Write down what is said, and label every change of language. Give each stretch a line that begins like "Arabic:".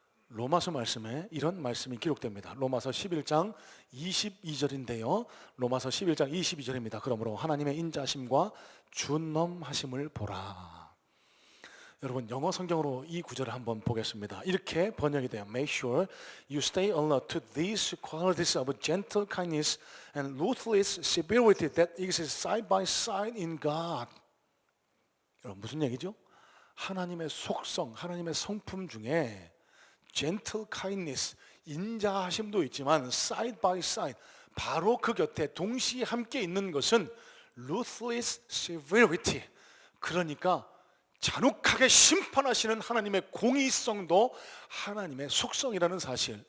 Korean: 로마서 말씀에 이런 말씀이 기록됩니다. 로마서 11장 22절인데요 로마서 11장 22절입니다. 그러므로 하나님의 인자하심과 준엄하심을 보라. 여러분, 영어 성경으로 이 구절을 한번 보겠습니다. 이렇게 번역이 돼요.
English: Make sure you stay alert to these qualities of gentle kindness and ruthless severity that exist side by side in God.
Korean: 여러분, 무슨 얘기죠? 하나님의 속성, 하나님의 성품 중에
English: gentle kindness,
Korean: 인자하심도 있지만
English: side by side,
Korean: 바로 그 곁에 동시에 함께 있는 것은
English: ruthless severity,
Korean: 그러니까 잔혹하게 심판하시는 하나님의 공의성도 하나님의 속성이라는 사실.